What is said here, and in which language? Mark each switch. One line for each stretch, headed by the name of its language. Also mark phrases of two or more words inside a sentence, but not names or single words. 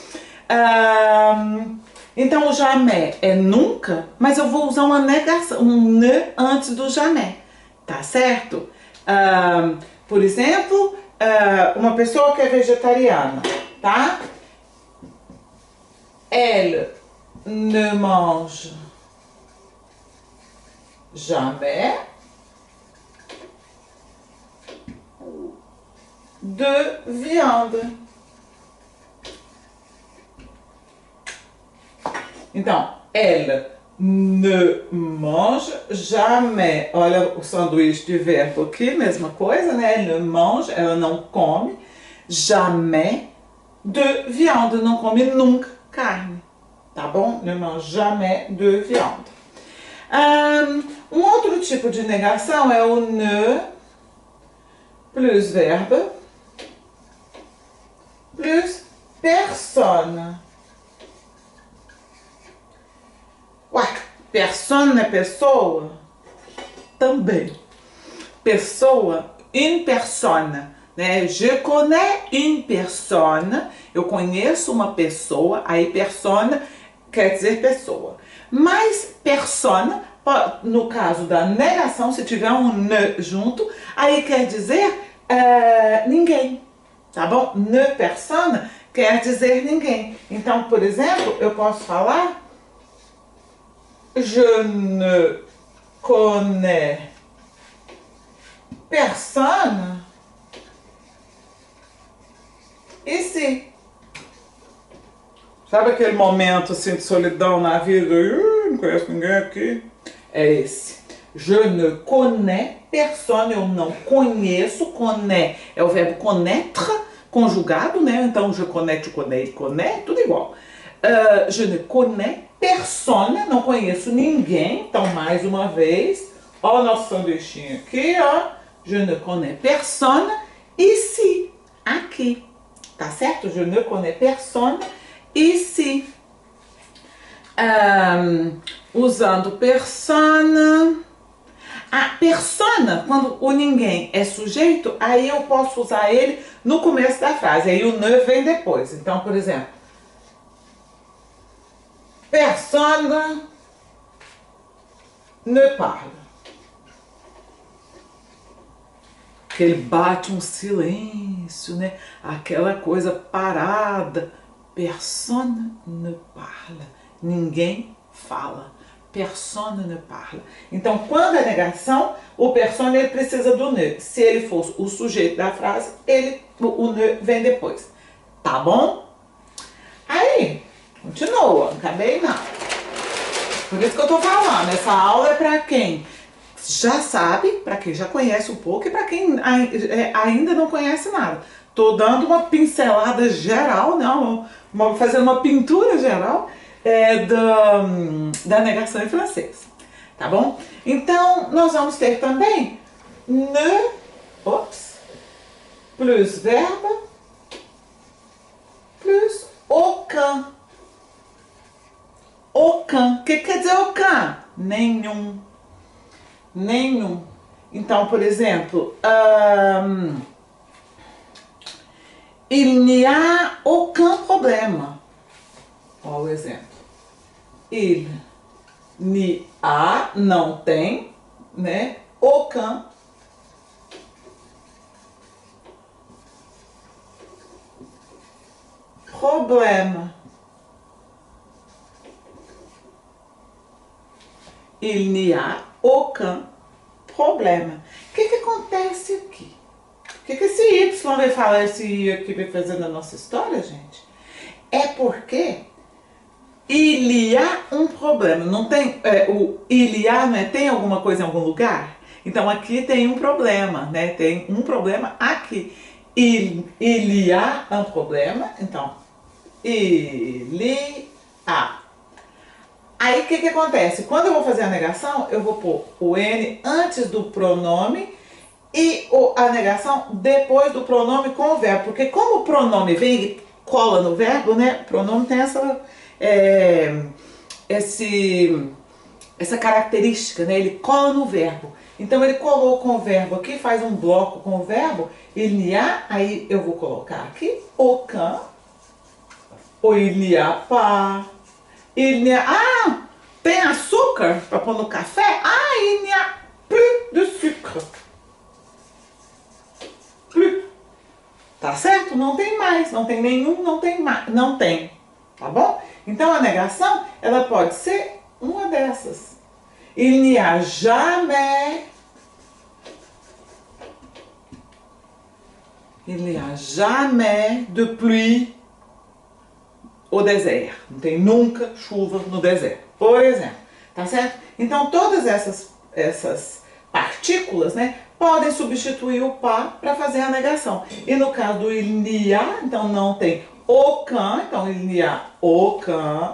Portuguese: Então o jamais é nunca, mas eu vou usar uma negação, um ne antes do jamais. Tá certo? Por exemplo, uma pessoa que é vegetariana, tá?
French: Elle ne mange jamais de viande. Então, elle ne mange jamais.
Portuguese: Olha o sanduíche de verbo aqui, mesma coisa, né?
French: Elle ne mange,
Portuguese: ela não come.
French: Jamais de viande,
Portuguese: não come nunca carne. Tá bom?
French: Ne mange jamais de viande.
Portuguese: Um outro tipo de negação é o
French: ne plus verbe plus personne.
Portuguese: Ué, personne é pessoa? Também. Pessoa,
French: une personne, né? Je connais une personne.
Portuguese: Eu conheço uma pessoa. Aí personne quer dizer pessoa. Mas personne, no caso da negação, se tiver um ne junto, aí quer dizer ninguém. Tá bom?
French: Ne personne
Portuguese: quer dizer ninguém. Então, por exemplo, eu posso falar
French: je ne connais personne ici.
Portuguese: Sabe aquele momento assim de solidão na vida? Não conheço ninguém aqui. É esse.
French: Je ne connais personne.
Portuguese: Eu não conheço. Connais é o verbo connaître conjugado, né? Então,
French: je connais, tu connais, il connaît,
Portuguese: tudo igual.
French: Je ne connais personne.
Portuguese: Não conheço ninguém. Então, mais uma vez. Ó o nosso sanduichinho aqui, ó.
French: Je ne connais personne ici.
Portuguese: Aqui. Tá certo?
French: Je ne connais personne ici.
Portuguese: Usando persona. A persona, quando o ninguém é sujeito, aí eu posso usar ele no começo da frase. Aí o ne vem depois. Então, por exemplo,
French: personne ne parle.
Portuguese: Que ele bate um silêncio, né? Aquela coisa parada.
French: Personne ne parle.
Portuguese: Ninguém fala.
French: Personne ne parle.
Portuguese: Então, quando é negação, o personne ele precisa do ne. Se ele for o sujeito da frase, o ne vem depois. Tá bom? Aí, continua. Não acabei não. Por isso que eu tô falando. Essa aula é pra quem já sabe, para quem já conhece um pouco e para quem ainda não conhece nada. Tô dando uma pincelada geral, né? Fazendo uma pintura geral da negação em francês, tá bom? Então, nós vamos ter também
French: ne, plus verbe, plus aucun.
Portuguese: Aucun. O que quer dizer aucun? Nenhum. Nenhum. Então, por exemplo,
French: il n'y a aucun problème.
Portuguese: Olha o exemplo.
French: Il n'y a,
Portuguese: não tem, né?
French: Aucun problème. Il n'y a aucun problema.
Portuguese: O que acontece aqui? O que esse Y vai falar, esse I aqui vai fazer na nossa história, gente? É porque
French: Il y a
Portuguese: um problema. Não tem o
French: il y a,
Portuguese: né? Tem alguma coisa em algum lugar? Então aqui tem um problema, né? Tem um problema aqui.
French: Il y a
Portuguese: um problema. Então,
French: il y a.
Portuguese: Aí o que acontece? Quando eu vou fazer a negação, eu vou pôr o N antes do pronome e a negação depois do pronome com o verbo. Porque como o pronome vem e cola no verbo, né? O pronome tem essa característica, né? Ele cola no verbo. Então ele colou com o verbo aqui, faz um bloco com o verbo,
French: il y a,
Portuguese: aí eu vou colocar aqui aucun, ou
French: il n'y a pas, il n'y a,
Portuguese: tem açúcar para pôr no café?
French: Il n'y a plus de sucre. Plus.
Portuguese: Tá certo? Não tem mais, não tem nenhum, não tem mais, não tem. Tá bom? Então a negação, ela pode ser uma dessas.
French: Il n'y a jamais. Il n'y a jamais de pluie au désert.
Portuguese: Não tem nunca chuva no deserto, por exemplo. Tá certo? Então todas essas partículas, né, podem substituir o pas para fazer a negação. E no caso do
French: il n'y a,
Portuguese: então não tem aucun, então
French: il n'y a aucun.